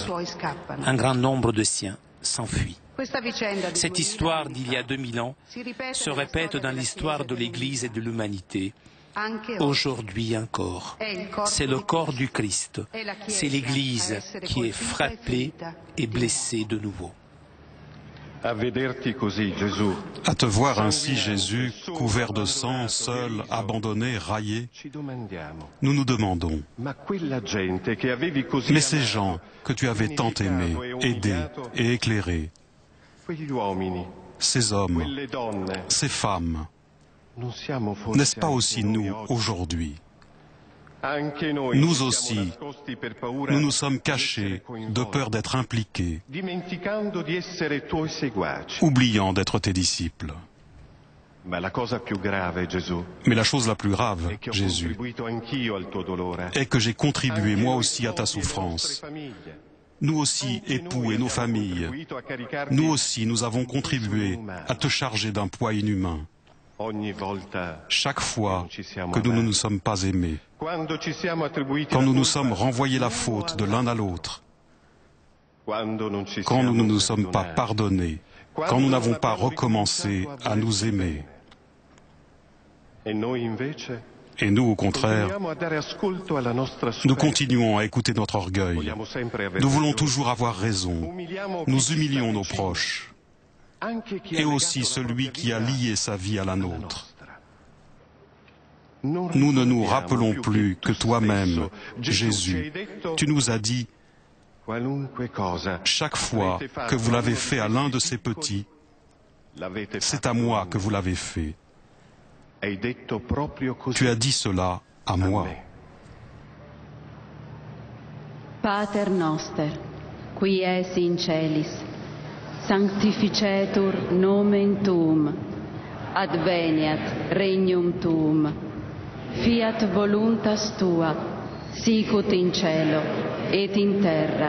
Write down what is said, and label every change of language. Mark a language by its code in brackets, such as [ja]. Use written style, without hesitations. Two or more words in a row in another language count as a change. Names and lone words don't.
[fr] Un grand nombre de siens s'enfuient. Cette histoire d'il y a 2000 ans se répète dans l'histoire de l'Église et de l'humanité. Aujourd'hui encore, c'est le corps du Christ, c'est l'Église qui est frappée et blessée de nouveau. [it] A vederti così, Gesù, [fr] À te voir ainsi, Jésus, couvert de sang, seul, abandonné, raillé, [it] ci domandiamo, [fr] nous nous demandons, [it] ma quella gente che avevi così [fr] mais ces [it] amato, [fr] gens que tu avais tant aimés, aidés et éclairés, [it] quegli uomini, [fr] ces hommes, [it] quelle donne, [fr] ces femmes, [it] non siamo forse [fr] n'est-ce pas [it] anche [fr] aussi [it] noi [fr] nous [it] oggi? [fr] aujourd'hui? [it] Anche noi [fr] Nous [it] ci siamo [fr] aussi, [it] nascosti per paura [fr] nous nous sommes [it] di [fr] cachés [it] essere [fr] de [it] coinvolti, [fr] peur d'être impliqués, [it] dimenticando di essere tuoi seguaci. [fr] oubliant d'être tes disciples. [it] Ma la cosa più grave, Gesù, [fr] Mais la chose la plus grave, [it] è che ho [fr] Jésus, [it] contribuito anch'io al tuo dolore. [fr] est que j'ai contribué [it] Anche [fr] moi [it] noi [fr] aussi à ta [it] sposi e le nostre [fr] souffrance. [it] famiglie. [fr] Nous aussi, [it] Anche [fr] époux [it] noi [fr] et nos [it] abbiamo [fr] familles, [it] contribuito a caricarti [fr] nous aussi, nous avons [it] un peso [fr] contribué [it] inumano. [fr] à te charger d'un poids inhumain. [it] Ogni volta [fr] Chaque fois [it] non ci siamo [fr] que nous ne [it] amati. [fr] nous sommes pas aimés, [it] Quando ci siamo attribuiti [fr] quand [it] la [fr] nous nous [it] colpa [fr] sommes renvoyé la [it] l'uno [fr] faute de l'un à l'autre, [it] Quando non ci [fr] quand nous ne [it] siamo [fr] nous sommes pas [it] perdonati. [fr] pardonnés, quand nous n'avons pas recommencé à nous aimer. [it] E noi invece [fr] Et nous, au contraire, [it] continuiamo a dare ascolto alla nostra [fr] nous [it] sofferenza. [fr] continuons à écouter notre orgueil. [it] Vogliamo sempre aver [fr] Nous voulons [it] ragione. [fr] toujours avoir raison. [it] Umiliamo chi [fr] Nous [it] ci [fr] humilions [it] sta [fr] nos [it] vicino, [fr] proches, [it] anche chi ha [fr] et [it] legato [fr] aussi [it] la [fr] celui [it] propria [fr] qui a [it] vita [fr] lié sa vie à la [it] alla [fr] nôtre. [it] nostra. Non [fr] Nous ne nous [it] ricordiamo [fr] rappelons [it] più [fr] plus [it] che [fr] que [it] tu [fr] toi-même, [it] stesso, Gesù, ci hai [fr] Jésus, [it] detto, [fr] tu nous as dit, [it] qualunque cosa [fr] chaque fois [it] avete fatto [fr] que vous l'avez [it] a uno [fr] fait à [it] di [fr] l'un de [it] questi [fr] ces [it] piccoli, [fr] petits, [it] l'avete [fr] c'est [it] fatto [fr] à moi [it] a me. [fr] que vous l'avez fait. [it] Hai detto proprio così [fr] Tu as dit cela à [it] a [fr] moi. [it] me. [la] Pater noster, qui es in celis, sanctificetur nomen tuum, adveniat regnum tuum, fiat voluntas tua, sicut in cielo et in terra.